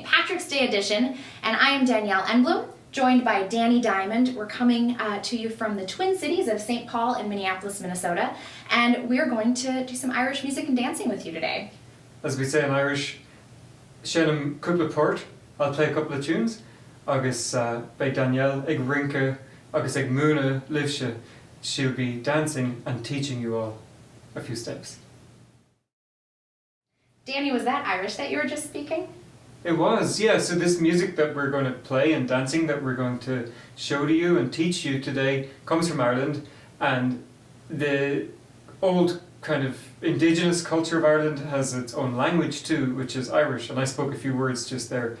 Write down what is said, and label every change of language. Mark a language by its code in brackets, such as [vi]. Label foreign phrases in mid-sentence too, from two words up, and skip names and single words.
[en] Patrick's Day edition, and I am Danielle Enblom, joined by Danny Diamond. We're coming to you from the Twin Cities of St. Paul and Minneapolis, Minnesota, and we're going to do some Irish music and dancing with you today. As we say in Irish, [ga] Shannon cúpla port, [en] I'll play a couple of tunes, [ga] agus by Danielle ag rinke, agus ag múna livse, [en] she'll be dancing and teaching you all a few steps. Danny, was that Irish that you were just speaking? It was, yeah. So this music that we're going to play and dancing that we're going to show to you and teach you today comes from Ireland, and the old kind of indigenous culture of Ireland has its own language too, which is Irish, and I spoke a few words just there.